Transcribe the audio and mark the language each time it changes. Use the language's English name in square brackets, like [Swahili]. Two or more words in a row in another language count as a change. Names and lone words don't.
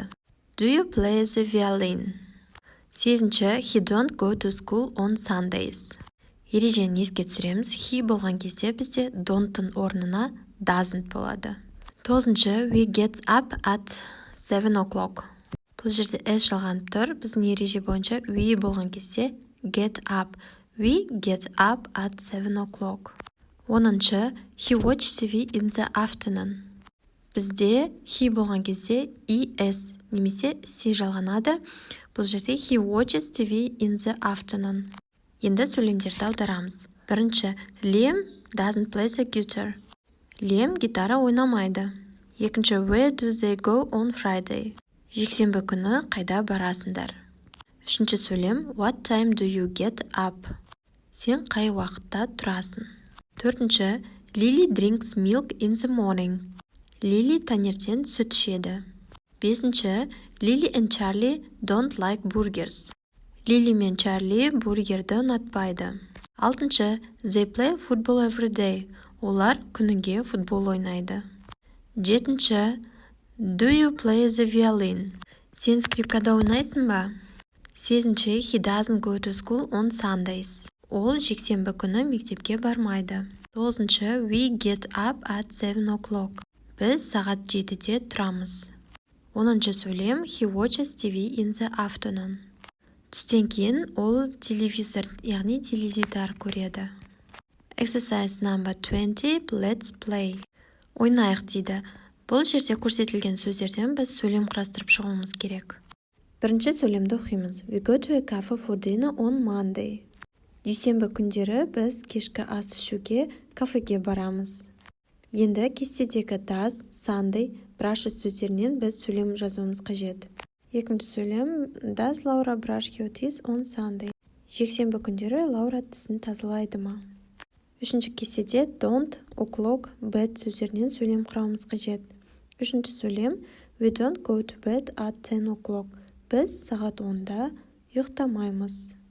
[English] Do you play the violin? Сегізінші. He don't go to school on Sundays. [Kazakh] Ережені еске түсіреміз, he болған кезде бізде don'тың орнына doesn't болады. Тоғызыншы. [English] We get up at 7 o'clock. [Kazakh] Бұл жерде s жалғанып тұр. Біздің ереже бойынша we болған кезде [English] get up. We get up at 7 o'clock. Оныншы. He watches TV in the afternoon. [Kazakh] Бізде he болған кезде es немесе c жалғанады. Бұл жерде [English] he watches TV in the afternoon. [Kazakh] Енді сөйлемдерді аударамыз. Бірінші. [English] Liam doesn't play the guitar. [Kazakh] Liam гитара ойнамайды. Екінші. [English] Where do they go on Friday? [Kazakh] Жексенбі күні қайда барасыңдар? Үшінші сөйлем. [English] What time do you get up? [Kazakh] Сен қай уақытта тұрасың? Төртінші. [English] Lily drinks milk in the morning. [Kazakh] Lily таңертең сүт ішеді. Бесінші. [English] Lily and Charlie don't like burgers. [Kazakh] Lily мен Charlie бургерді ұнатпайды. Алтыншы. [English] They play football every day. [Kazakh] Олар күніге футбол ойнайды. Жетінші. [English] Do you play the violin? [Kazakh] Сен скрипкада ойнайсың ба? Сегізінші. [English] He doesn't go to school on Sundays. [Kazakh] Ол жексенбі күні мектепке бармайды. Тоғызыншы. [English] We get up at 7 o'clock. [Kazakh] Біз сағат 7-де тұрамыз. Оныншы сөйлем. [English] He watches TV in the afternoon. [Kazakh] Түстен кейін ол телевизор, яғни теледидар көреді. [English] Exercise number 20. Let's play. [Kazakh] Ойнайық дейді. Бұл жерде көрсетілген сөздерден біз сөйлем құрастырып шығуымыз керек. Бірінші сөйлемді оқимыз. [English] We go to a cafe for dinner on Monday. [Kazakh] Дүйсенбі күндері біз кешкі ас ішуге кафеге барамыз. Енді кестедегі [English] does, Sunday, brushes [Kazakh] сөздерінен біз сөйлем жазуымыз қажет. Екінші сөйлем. [English] Does Laura brush her teeth on Sunday? [Kazakh] Жексенбі күндері Лаура тісін тазалайды ма? Үшінші кестеде [English] don't, o'clock, bed [Kazakh] сөздерінен сөйлем құрамыз қажет. Үшінші сөйлем. [English] We don't go to bed at 10 o'clock. [Kazakh] Біз сағат 10-да ұйықтамаймыз.